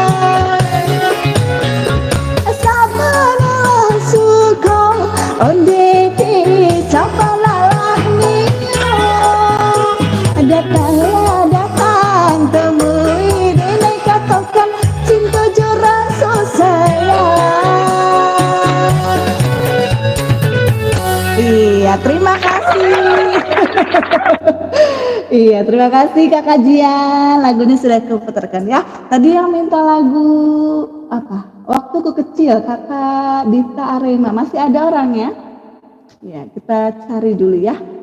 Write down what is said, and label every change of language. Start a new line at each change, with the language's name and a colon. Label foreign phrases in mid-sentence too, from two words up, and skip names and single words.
Minangkabau: sabana suko onde ting sabana niyo datanglah datang temui dene katakan cinta jurang sayang.
Indonesian: Iya terima kasih. Iya terima kasih kakak Jian lagunya sudah kuputarkan ya. Tadi yang minta lagu apa waktuku kecil kakak Dita Arema masih ada orangnya ya kita cari dulu ya.